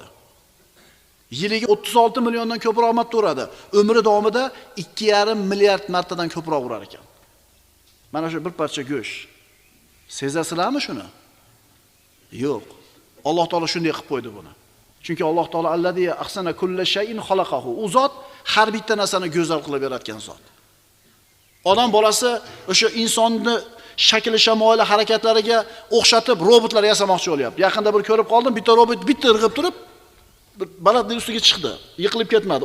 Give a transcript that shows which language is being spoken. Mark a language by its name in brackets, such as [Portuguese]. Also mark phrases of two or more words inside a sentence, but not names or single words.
[Uzbek] Yiliga 36 milliondan ko'proq marta uradi. Umri davomida 2,5 milliard martadan ko'proq urar ekan. Mana shu bir parcha go'sht. Sezasizlarmi shuni? Yo'q. Alloh taolo shunday qilib qo'ydi buni. [Arabic] Chunki الله تعالى الذي أحسن كل شيء خلقه. [Uzbek] U zot har bitta narsani go'zal qilib yaratgan zot. Odam bolasi o'sha insonni shakli shamoyili harakatlariga o'xshatib robotlar yasamoqchi bo'lyapti. Yaqinda bir ko'rib qoldim, bitta robot bitta irg'ib turib, bir balandlik ustiga chiqdi. Yiqilib ketmadi.